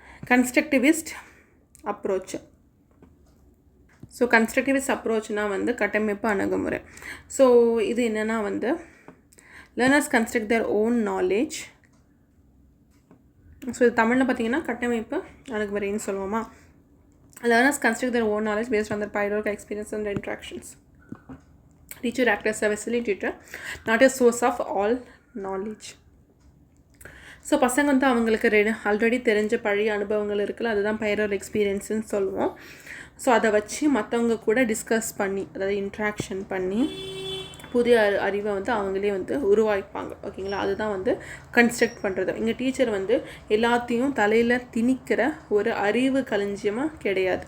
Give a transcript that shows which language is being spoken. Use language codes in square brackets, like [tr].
[ta] Constructivist approach. So constructivist அப்ரோச்னால் வந்து கட்டமைப்பு அணுகுமுறை. ஸோ இது என்னென்னா வந்து [en] Learners construct their own knowledge. [ta] So இது தமிழில் பார்த்தீங்கன்னா கட்டமைப்பு அணுகுமுறைன்னு சொல்லுவோமா. [en] Learners construct their own knowledge based on their prior experience and interactions. Teacher act as a facilitator, not a source of all knowledge. [ta] So பசங்க வந்து அவங்களுக்கு ஆல்ரெடி தெரிஞ்ச பழைய அனுபவங்கள் இருக்குல்ல, அதுதான் பைரோல் எக்ஸ்பீரியன்ஸுன்னு சொல்லுவோம். ஸோ அதை வச்சு மற்றவங்க கூட டிஸ்கஸ் பண்ணி, அதாவது இன்ட்ராக்ஷன் பண்ணி புதிய அறிவை வந்து அவங்களே வந்து உருவாக்கிப்பாங்க. ஓகேங்களா, அதுதான் வந்து கன்ஸ்ட்ரக்ட் பண்ணுறது. இங்கே டீச்சர் வந்து எல்லாத்தையும் தலையில் திணிக்கிற ஒரு அறிவு களஞ்சியமாக கிடையாது.